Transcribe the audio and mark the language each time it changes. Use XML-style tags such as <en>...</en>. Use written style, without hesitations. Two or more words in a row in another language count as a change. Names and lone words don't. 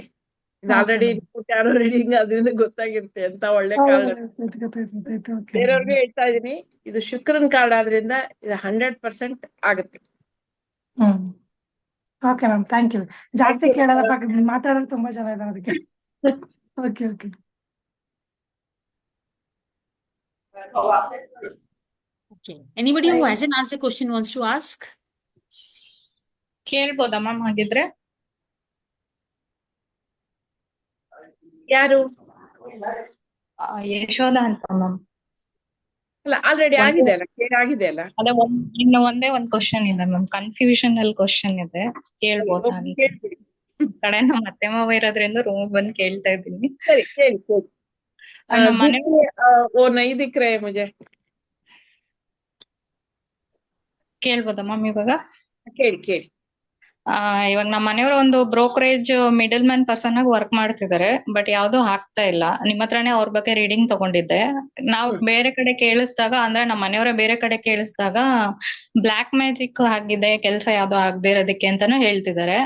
<kn>ಇದು ಆಲ್ರೆಡಿ ಯಾರೋ ರೀಡಿಂಗ್ ಅದರಿಂದ ಗೊತ್ತಾಗಿರುತ್ತೆ ಅಂತ ಒಳ್ಳೆ ಕಾರ್ಡ್. ಬೇರೆಯವ್ರಿಗೆ ಹೇಳ್ತಾ ಇದೀನಿ, ಇದು ಶುಕ್ರನ್ ಕಾರ್ಡ್ ಆದ್ರಿಂದ ಇದು 100% ಆಗುತ್ತೆ.</kn> <en>Okay ma'am, thank you.</en> <kn>ಜಾಸ್ತಿ ಕೇಳಲ್ಲ, ಮಾತಾಡೋರು ತುಂಬಾ ಜನ ಇದ್ದಾರೆ ಅದಕ್ಕೆ.</kn> <en>Okay okay. Okay. Anybody who hasn't asked a question wants to ask?</en> <kn>ಕೇಳ್ಬೋದಾ ಮ್ಯಾಮ್ ಹಾಗಿದ್ರೆ? ಯಾರು? ಯಶೋಧ ಅಂತ ಮ್ಯಾಮ್. ಅಲ್ಲ, ಆಲ್ರೆಡಿ ಆಗಿದೆ ಅಲ್ಲ, ಆಗಿದೆ ಅಲ್ಲ. ಅದೇ ಇನ್ನು ಒಂದೇ ಒಂದ್ ಕ್ವಶನ್ ಇದೆ ಮ್ಯಾಮ್,</kn> <en>confusional question</en> <kn>ಇದೆ, ಕೇಳ್ಬೋದಾ ಅಂತ. ಕಡೆ ನಮ್ಮ ಅತ್ತೆ ಮಾವ ಇರೋದ್ರಿಂದ ರೂಮ್ ಬಂದ್ ಕೇಳ್ತಾ ಇದ್ದೀನಿ. ಸರಿ, ಕೇಳಿ ಕೇಳಿ. ನಮ್ಮ ಮನೆ</kn> <hi>वो नहीं दिख रहे मुझे.</hi> <kn>ಕೇಳ್ಬೋದಾ ಮ್ಯಾಮ್ ಇವಾಗ? ಕೇಳಿ ಕೇಳಿ. ಇವಾಗ ನಮ್ಮ ಮನೆಯವರು ಒಂದು</kn> <en>brokerage middle man person</en> <kn>ಆಗಿ ವರ್ಕ್ ಮಾಡ್ತಿದ್ದಾರೆ, ಬಟ್ ಯಾವ್ದು ಆಗ್ತಾ ಇಲ್ಲ. ನಿಮ್ಮ ಹತ್ರನೇ ಅವ್ರ ಬಗ್ಗೆ ರೀಡಿಂಗ್ ತಗೊಂಡಿದ್ದೆ. ನಾವು ಬೇರೆ ಕಡೆ ಕೇಳಿಸ್ದಾಗ, ಅಂದ್ರೆ ನಮ್ಮ ಮನೆಯವರೇ ಬೇರೆ ಕಡೆ ಕೇಳಿಸ್ದಾಗ</kn> <en>black magic</en> <kn>ಆಗಿದೆ, ಕೆಲಸ ಯಾವ್ದು ಆಗದೆ ಇರೋದಕ್ಕೆ ಅಂತಾನು ಹೇಳ್ತಿದ್ದಾರೆ.</kn>